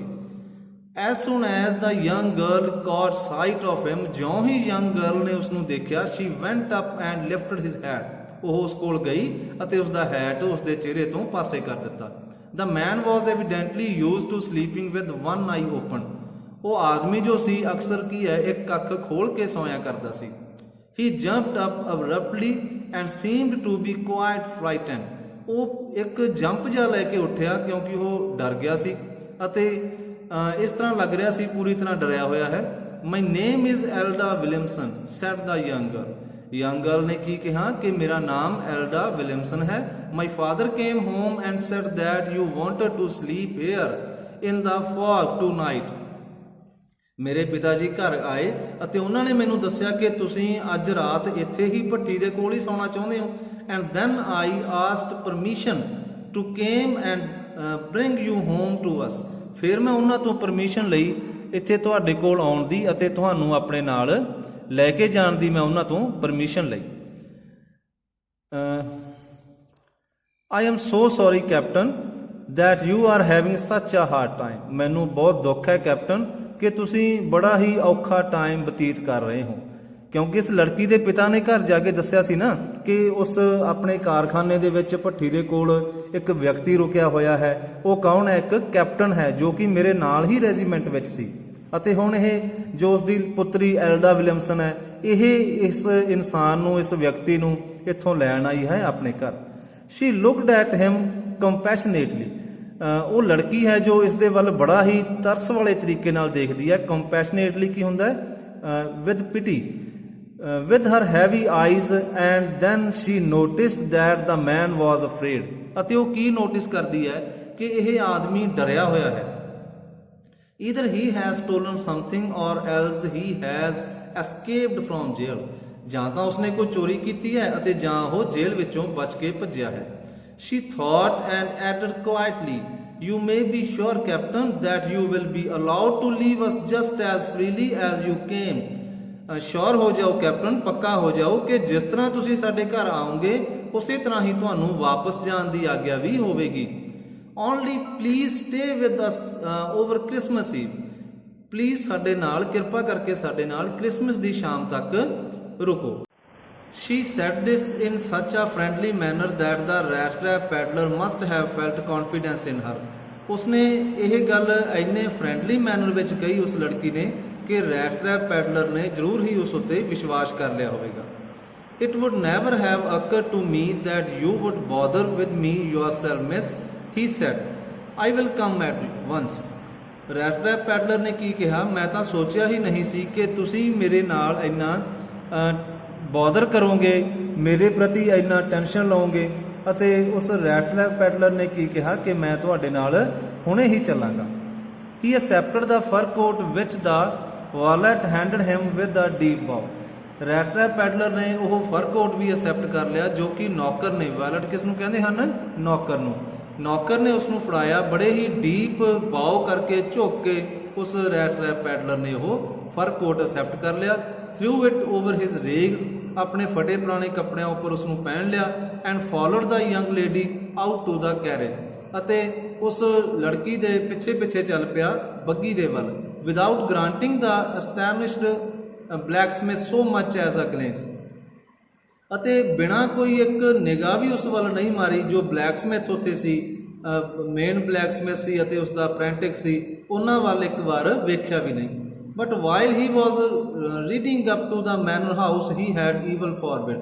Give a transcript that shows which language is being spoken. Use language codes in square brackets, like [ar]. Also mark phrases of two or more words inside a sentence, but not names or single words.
[en] As soon as the young girl caught sight of him, [pa] ਜਿਉਂ ਹੀ [en] young girl [pa] ਨੇ ਉਸ ਨੂੰ ਦੇਖਿਆ, [en] she went up and lifted his hat, [pa] ਉਹ ਉਸ ਕੋਲ ਗਈ ਅਤੇ ਉਸ ਦਾ ਹੈਟ ਉਸ ਦੇ ਚਿਹਰੇ ਤੋਂ ਪਾਸੇ ਕਰ ਦਿੱਤਾ। [en] The man was evidently used to sleeping with one eye open. [pa] ਉਹ ਆਦਮੀ ਜੋ ਸੀ ਅਕਸਰ ਕੀ ਹੈ ਇੱਕ ਅੱਖ ਖੋਲ ਕੇ ਸੌਂਇਆ ਕਰਦਾ ਸੀ। [en] He jumped up abruptly and seemed to be quite frightened. [pa] ਉਹ ਇੱਕ ਜੰਪ ਜਿਹਾ ਲੈ ਕੇ ਉੱਠਿਆ ਕਿਉਂਕਿ ਉਹ ਡਰ ਗਿਆ ਸੀ ਅਤੇ ਇਸ ਤਰ੍ਹਾਂ ਲੱਗ ਰਿਹਾ ਸੀ ਪੂਰੀ ਤਰ੍ਹਾਂ ਡਰਿਆ ਹੋਇਆ ਹੈ। [en] My name is Elda Williamson, said the young girl. Young girl [pa] ਨੇ ਕੀ ਕਿਹਾ ਕਿ ਮੇਰਾ ਨਾਮ ਐਲਡਾ ਵਿਲੀਅਮਸਨ ਹੈ। [en] My father came home and said that you wanted to sleep here in the fog tonight. [pa] ਮੇਰੇ ਪਿਤਾ ਜੀ ਘਰ ਆਏ ਅਤੇ ਉਹਨਾਂ ਨੇ ਮੈਨੂੰ ਦੱਸਿਆ ਕਿ ਤੁਸੀਂ ਅੱਜ ਰਾਤ ਇੱਥੇ ਹੀ ਭੱਠੀ ਦੇ ਕੋਲ ਹੀ ਸੌਣਾ ਚਾਹੁੰਦੇ ਹੋ। [en] And then I asked permission to came and bring you home to us. [pa] ਫਿਰ ਮੈਂ ਉਹਨਾਂ ਤੋਂ ਪਰਮਿਸ਼ਨ ਲਈ ਇੱਥੇ ਤੁਹਾਡੇ ਕੋਲ ਆਉਣ ਦੀ ਅਤੇ ਤੁਹਾਨੂੰ ਆਪਣੇ ਨਾਲ ਲੈ ਕੇ ਜਾਣ ਦੀ ਮੈਂ ਉਹਨਾਂ ਤੋਂ ਪਰਮਿਸ਼ਨ ਲਈ। [en] I am so sorry captain that you are having such a hard time. [pa] ਮੈਨੂੰ ਬਹੁਤ ਦੁੱਖ ਹੈ ਕੈਪਟਨ ਕਿ ਤੁਸੀਂ ਬੜਾ ਹੀ ਔਖਾ ਟਾਈਮ ਬਤੀਤ ਕਰ ਰਹੇ ਹੋ। ਕਿਉਂਕਿ ਇਸ ਲੜਕੀ ਦੇ ਪਿਤਾ ਨੇ ਘਰ ਜਾ ਕੇ ਦੱਸਿਆ ਸੀ ਨਾ ਕਿ ਉਸ ਆਪਣੇ ਕਾਰਖਾਨੇ ਦੇ ਵਿੱਚ ਭੱਠੀ ਦੇ ਕੋਲ ਇੱਕ ਵਿਅਕਤੀ ਰੁਕਿਆ ਹੋਇਆ ਹੈ। ਉਹ ਕੌਣ ਹੈ? ਇੱਕ ਕੈਪਟਨ ਹੈ ਜੋ ਕਿ ਮੇਰੇ ਨਾਲ ਹੀ ਰੈਜੀਮੈਂਟ ਵਿੱਚ ਸੀ ਅਤੇ ਹੁਣ ਇਹ ਜੋ ਉਸ ਦੀ ਪੁੱਤਰੀ ਐਲਡਾ ਵਿਲੀਅਮਸਨ ਹੈ ਇਹ ਇਸ ਇਨਸਾਨ ਨੂੰ ਇਸ ਵਿਅਕਤੀ ਨੂੰ ਇੱਥੋਂ ਲੈਣ ਆਈ ਹੈ ਆਪਣੇ ਘਰ। [en] She looked at him compassionately. [pa] ਉਹ ਲੜਕੀ ਹੈ ਜੋ ਇਸ ਦੇ ਵੱਲ ਬੜਾ ਹੀ ਤਰਸ ਵਾਲੇ ਤਰੀਕੇ ਨਾਲ ਦੇਖਦੀ ਹੈ। ਕੰਪੈਸ਼ਨੇਟਲੀ ਕੀ ਹੁੰਦਾ ਹੈ? [en] with pity with her heavy eyes and then she noticed that the man was afraid. [pa] ਅਤੇ ਉਹ ਕੀ ਨੋਟਿਸ ਕਰਦੀ ਹੈ ਕਿ ਇਹ ਆਦਮੀ ਡਰਿਆ ਹੋਇਆ ਹੈ। [en] either he has stolen something or else he has escaped from jail. [pa] ਜਾਂ ਤਾਂ ਉਸਨੇ ਕੋਈ ਚੋਰੀ ਕੀਤੀ ਹੈ ਅਤੇ ਜਾਂ ਉਹ ਜੇਲ੍ਹ ਵਿੱਚੋਂ ਬਚ ਕੇ ਭੱਜਿਆ ਹੈ। [en] she thought and added quietly, you may be sure captain that you will be allowed to leave us just as freely as you came. [pa] ਸ਼ੋਰ ਹੋ ਜਾਓ ਕੈਪਟਨ, ਪੱਕਾ ਹੋ ਜਾਓ ਕਿ ਜਿਸ ਤਰ੍ਹਾਂ ਤੁਸੀਂ ਸਾਡੇ ਘਰ ਆਓਗੇ ਉਸੇ ਤਰ੍ਹਾਂ ਹੀ ਤੁਹਾਨੂੰ ਵਾਪਸ ਜਾਣ ਦੀ ਆਗਿਆ ਵੀ ਹੋਵੇਗੀ। [en] Only please stay with us over Christmas Eve. [pa] ਪਲੀਜ਼ ਸਾਡੇ ਨਾਲ, ਕਿਰਪਾ ਕਰਕੇ ਸਾਡੇ ਨਾਲ ਕ੍ਰਿਸਮਸ ਦੀ ਸ਼ਾਮ ਤੱਕ ਰੁਕੋ। [en] She said this in such a friendly manner that the rat trap peddler must have felt confidence in her. [pa] ਉਸਨੇ ਇਹ ਗੱਲ ਇੰਨੇ [en] friendly manner [pa] ਵਿੱਚ ਕਹੀ ਉਸ ਲੜਕੀ ਨੇ ਕਿ [en] rat trap peddler [pa] ਨੇ ਜ਼ਰੂਰ ਹੀ ਉਸ ਉੱਤੇ ਵਿਸ਼ਵਾਸ ਕਰ ਲਿਆ ਹੋਵੇਗਾ। [en] It would never have occurred to me that you would bother with me yourself, miss, he said. I will come at once. rat trap peddler [pa] ਨੇ ਕੀ ਕਿਹਾ? ਮੈਂ ਤਾਂ ਸੋਚਿਆ ਹੀ ਨਹੀਂ ਸੀ ਕਿ ਤੁਸੀਂ ਮੇਰੇ ਨਾਲ ਇੰਨਾ ਬੋਦਰ ਕਰੋਗੇ, ਮੇਰੇ ਪ੍ਰਤੀ ਇੰਨਾ ਟੈਨਸ਼ਨ ਲਓਗੇ। ਅਤੇ ਉਸ [en] rat trap peddler [pa] ਨੇ ਕੀ ਕਿਹਾ ਕਿ ਮੈਂ ਤੁਹਾਡੇ ਨਾਲ ਹੁਣੇ ਹੀ ਚੱਲਾਂਗਾ। [en] He accepted the fur coat which the ਵਾਲਟ handed him with a deep bow. rat trap peddler [pa] ਨੇ ਉਹ [en] fur coat [pa] ਵੀ ਐਕਸੈਪਟ ਕਰ ਲਿਆ ਜੋ ਕਿ ਨੌਕਰ ਨੇ, ਵਾਲਟ ਕਿਸ ਨੂੰ ਕਹਿੰਦੇ ਹਨ? ਨੌਕਰ ਨੂੰ। ਨੌਕਰ ਨੇ ਉਸ ਨੂੰ ਫੜਾਇਆ, ਬੜੇ ਹੀ [en] deep bow [pa] ਕਰਕੇ ਝੁੱਕ ਕੇ ਉਸ [en] rat trap peddler [pa] ਨੇ ਉਹ [en] fur coat [pa] ਐਕਸੈਪਟ ਕਰ ਲਿਆ। [en] Threw it over his rags, [pa] ਆਪਣੇ ਫਟੇ ਪੁਰਾਣੇ ਕੱਪੜਿਆਂ ਉੱਪਰ ਉਸ ਨੂੰ ਪਹਿਨ ਲਿਆ। [en] And followed the young lady out to the carriage, [pa] ਅਤੇ ਉਸ ਲੜਕੀ ਦੇ ਪਿੱਛੇ ਪਿੱਛੇ ਚੱਲ ਪਿਆ ਬੱਗੀ ਦੇ ਵੱਲ। [en] without granting the astonished blacksmith so much as a glance. [pa] ਅਤੇ ਬਿਨਾਂ ਕੋਈ ਇੱਕ ਨਿਗਾਹ ਵੀ ਉਸ ਵੱਲ ਨਹੀਂ ਮਾਰੀ ਜੋ ਬਲੈਕਸਮਿਥ ਉੱਥੇ ਸੀ, [en] main blacksmith [pa] ਸੀ ਅਤੇ ਉਸ ਦਾ ਅਪ੍ਰੈਂਟਿਸ ਸੀ, ਉਹਨਾਂ ਵੱਲ ਇੱਕ ਵਾਰ ਵੇਖਿਆ ਵੀ ਨਹੀਂ। [en] But while he was riding up to the manor house he had evil forebodings.